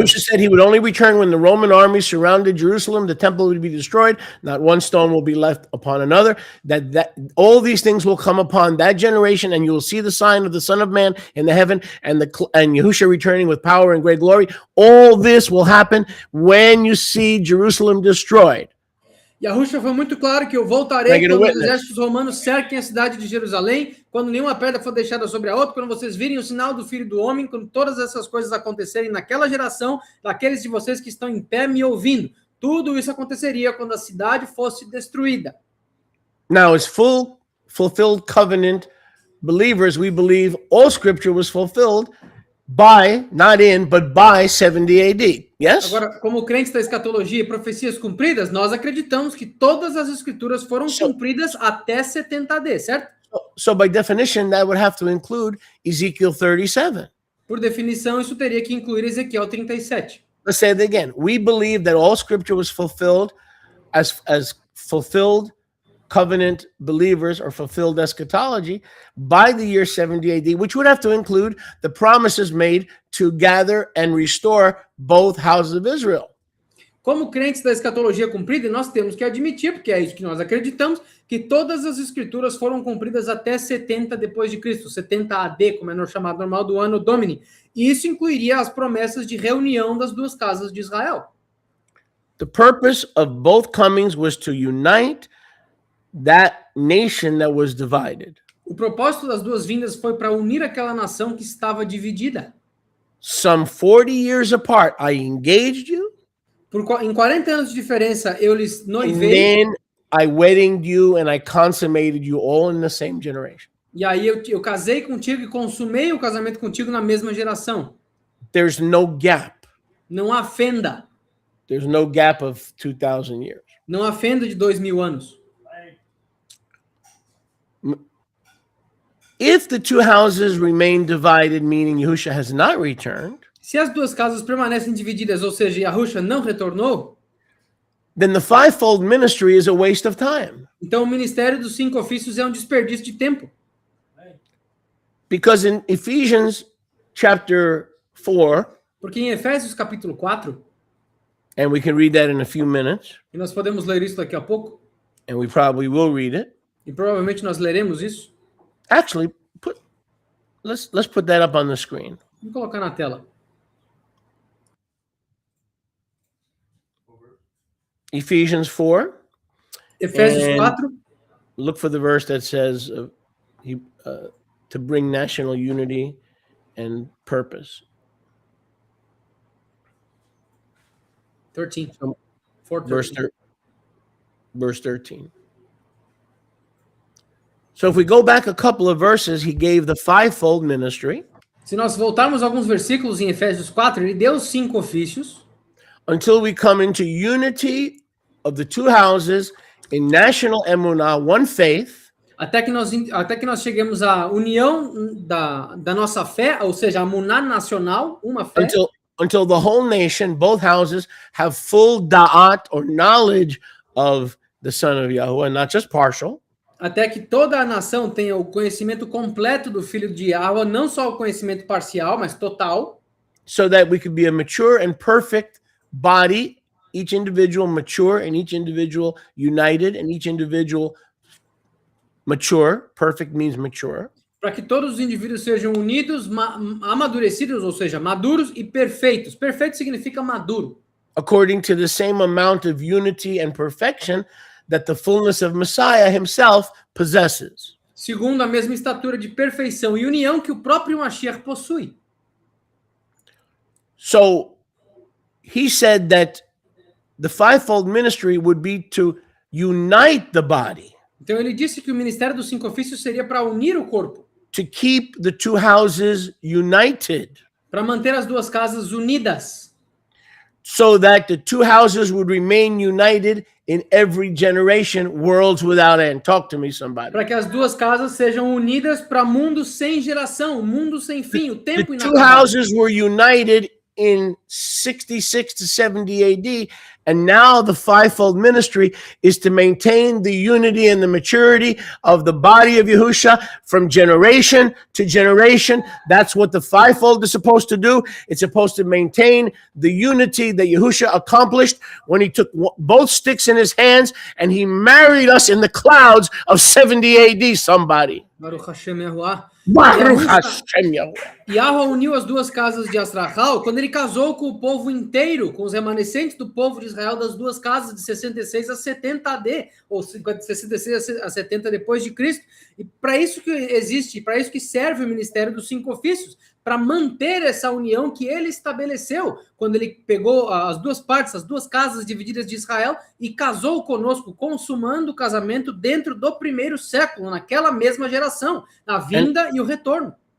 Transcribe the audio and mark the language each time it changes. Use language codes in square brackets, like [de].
[en] Yeshua said he would only return when the Roman army surrounded Jerusalem, the temple would be destroyed, not one stone will be left upon another, that all these things will come upon that generation, and you will see the sign of the Son of Man in the heaven, and Yahushua returning with power and great glory. All this will happen when you see Jerusalem destroyed. [pt] Yahushua foi muito claro que eu voltarei quando os exércitos romanos cerquem a cidade de Jerusalém, quando nenhuma pedra for deixada sobre a outra, quando vocês virem o sinal do Filho do Homem, quando todas essas coisas acontecerem naquela geração, daqueles de vocês que estão em pé me ouvindo. Tudo isso aconteceria quando a cidade fosse destruída. [en] Now, as fulfilled covenant believers, we believe all scripture was fulfilled by, not in, but by 70 AD. Yes? [pt] Agora, como crentes da escatologia e profecias cumpridas, nós acreditamos que todas as escrituras foram cumpridas até 70 AD, certo? [en] So by definition, that would have to include Ezekiel 37. [pt] Por definição, isso teria que incluir Ezequiel 37. [en] Let's say it again. We believe that all scripture was fulfilled as fulfilled covenant believers or fulfilled eschatology by the year 70 AD, which would have to include the promises made to gather and restore both houses of Israel. [pt] Como crentes da escatologia cumprida, nós temos que admitir, porque é isso que nós acreditamos, que todas as escrituras foram cumpridas até 70 depois de Cristo, 70 AD, como é chamado normal do ano Domini. E isso incluiria as promessas de reunião das duas casas de Israel. [en] The purpose of both comings was to unite that nation that was divided. [pt] O propósito das duas vindas foi para unir aquela nação que estava dividida. [en] Some 40 years apart, I engaged you. [pt] Em 40 anos de diferença, eu lhes noivei. [en] And then I wedded you and I consummated you all in the same generation. [pt] E aí eu casei contigo e consumei o casamento contigo na mesma geração. [en] There's no gap. [pt] Não há fenda. [en] There's no gap of 2,000 years. [pt] Não há fenda de 2.000 anos. [en] If the two houses remain divided, meaning Yahushua has not returned, [pt] se as duas casas permanecem divididas, ou seja, Yahushua não retornou, [en] then the fivefold ministry is a waste of time. [pt] Então o ministério dos 5 ofícios é um desperdício de tempo. [en] Because in Ephesians chapter 4, [pt] porque em Efésios capítulo 4, [en] and we can read that in a few minutes, [pt] e nós podemos ler isso daqui a pouco, [en] and we probably will read it. [pt] E provavelmente nós leremos isso. [en] Actually, let's put that up on the screen. [pt] Vamos colocar na tela. [en] Ephesians 4. [pt] Efésios 4. [en] Look for the verse that says to bring national unity and purpose. 13. Verse 13. So if we go back a couple of verses, he gave the fivefold ministry. [pt] Se nós voltarmos alguns versículos em Efésios 4, ele deu 5 ofícios. [en] Until we come into unity of the two houses in national emunah, one faith. [pt] Até que nós cheguemos à união da nossa fé, ou seja, a emunah nacional, uma fé. [en] Until the whole nation, both houses, have full da'at or knowledge of the Son of Yahuwah, not just partial. [pt] Até que toda a nação tenha o conhecimento completo do Filho de Yahuwah, não só o conhecimento parcial, mas total. [en] So that we could be a mature and perfect body, each individual mature and each individual united and each individual mature. Perfect means mature. [pt] Para que todos os indivíduos sejam unidos, amadurecidos, ou seja, maduros e perfeitos. Perfeito significa maduro. [en] according to the same amount of unity and perfection that the fullness of Messiah himself possesses. [pt] Segundo a mesma estatura de perfeição e união que o próprio Mashiach possui. [en] So he said that the fivefold ministry would be to unite the body, [pt] Então ele disse que o ministério dos 5 ofícios seria para unir o corpo, [en] to keep the two houses united, [pt] para manter as duas casas unidas, [en] so that the two houses would remain united in every generation, worlds without end. Talk to me, somebody. [pt] para que as duas casas sejam unidas para mundo sem geração, mundo sem fim, o [en] The [pt] tempo [en] two [pt] inacabado. [en] houses were united in 66 to 70 AD, and now the fivefold ministry is to maintain the unity and the maturity of the body of Yahusha from generation to generation. That's what the fivefold is supposed to do. It's supposed to maintain the unity that Yahusha accomplished when he took both sticks in his hands and he married us in the clouds of 70 AD, somebody. [he] Baruch Hashem Yahuwah. Baruch Hashem Yahuwah. [pt] Yahweh uniu as duas casas de Astrahal quando ele casou com o povo inteiro, com os remanescentes do povo de Israel das duas casas de 66 a 70 AD, ou 66 a 70 depois de Cristo. E para isso que existe, para isso que serve o ministério dos 5 ofícios, para manter essa união que ele estabeleceu quando ele pegou as duas partes, as duas casas divididas de Israel e casou conosco, consumando o casamento dentro do primeiro século, naquela mesma geração, na vinda e o retorno.